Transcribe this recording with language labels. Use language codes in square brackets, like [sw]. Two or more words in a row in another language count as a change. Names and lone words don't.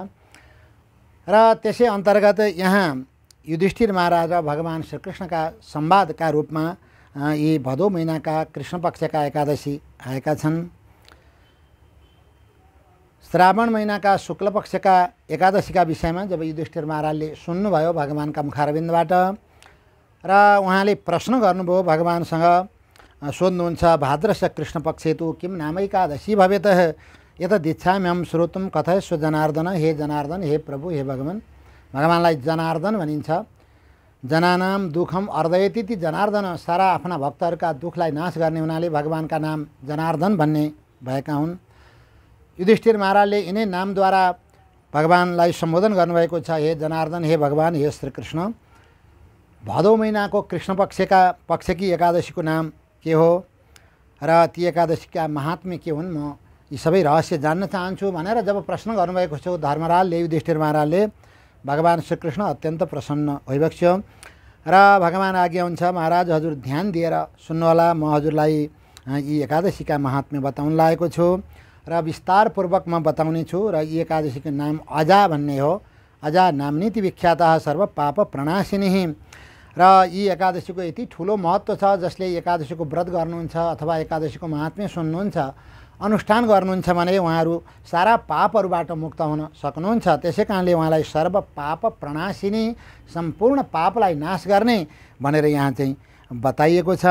[ne] र त्यसै अन्तर्गत यहाँ युधिष्ठिर महाराज र भगवान श्रीकृष्णका संवादका रूपमा यी भदौ महिनाका कृष्ण पक्षका एकादशी आएका छन्। श्रावण महिनाका शुक्ल पक्षका एकादशीका विषयमा जब युधिष्ठिर महाराजले सुन्नुभयो भगवानका मुखारविन्दबाट र उहाँले प्रश्न गर्नुभयो, भगवानसँग सोध्नुहुन्छ, [sa] भाद्रस्य कृष्ण पक्षे तु किम नाम एकादशी भवेत एतदिच्छाम्यहं श्रोतुं कथयस्व जनार्दन। [ne] हे जनार्दन, हे प्रभु, हे भगवान। भगवानलाई जनार्दन भनिन्छ। [sa] जनानाम दुखम अर्दयति [ne] ती जनार्दन, सारा आफ्ना भक्तहरूका दुखलाई नाश गर्ने हुनाले भगवानका नाम जनार्दन भन्ने भएका हुन्। युधिष्ठिर महाराजले यिनै नामद्वारा भगवानलाई सम्बोधन गर्नुभएको छ। हे जनार्दन, हे भगवान, हे श्रीकृष्ण। भदौ महिनाको कृष्ण पक्षकी एकादशीको नाम के हो र ती एकादशीका महात्म्य के हुन्, म यी सबै रहस्य जान्न चाहन्छु भनेर जब प्रश्न गर्नुभएको छ धर्मराजले, युधिष्ठिर महाराजले, भगवान श्रीकृष्ण अत्यन्त प्रसन्न भइबक्स्यो र भगवान आज्ञा हुन्छ, महाराज हजुर ध्यान दिएर सुन्नुहोला। म हजुरलाई यी एकादशीका महात्म्य बताउन लागेको छु र विस्तारपूर्वक म बताउने छु। र यी एकादशीको नाम अजा भन्ने हो। [sa] अजा नाम्नीति विख्यातः सर्व पाप प्रणाशिनी। [ne] र यी एकादशीको यति ठुलो महत्त्व छ, जसले एकादशीको व्रत गर्नुहुन्छ अथवा एकादशीको महात्म्य सुन्नुहुन्छ, अनुष्ठान गर्नुहुन्छ भने उहाँहरू सारा पापहरूबाट मुक्त हुन सक्नुहुन्छ। त्यसै कारणले उहाँलाई [sa] सर्व पाप प्रणाशिनी, [ne] सम्पूर्ण पापलाई नाश गर्ने भनेर यहाँ चाहिँ बताइएको छ।